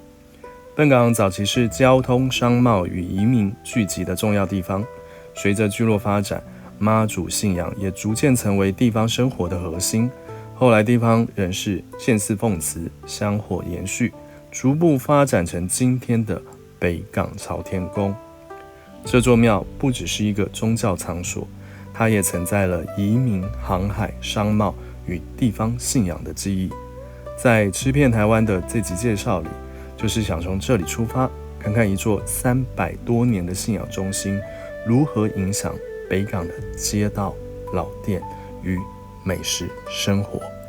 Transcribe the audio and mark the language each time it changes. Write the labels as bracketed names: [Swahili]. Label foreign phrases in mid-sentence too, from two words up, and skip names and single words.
[Chinese] 笨港早期是交通、商貿與移民聚集的重要地方，隨着聚落發展，媽祖信仰也逐漸成為地方生活的核心。後來地方人士獻祀奉祠，香火延續，逐步發展成今天的北港朝天宮。這座廟不只是一個宗教場所，它也承載了移民、航海、商貿與地方信仰的記憶。在吃遍台灣的這集介紹裡，就是想從這裡出發，看看一座300多年的信仰中心如何影響北港的街道、老店與美食生活。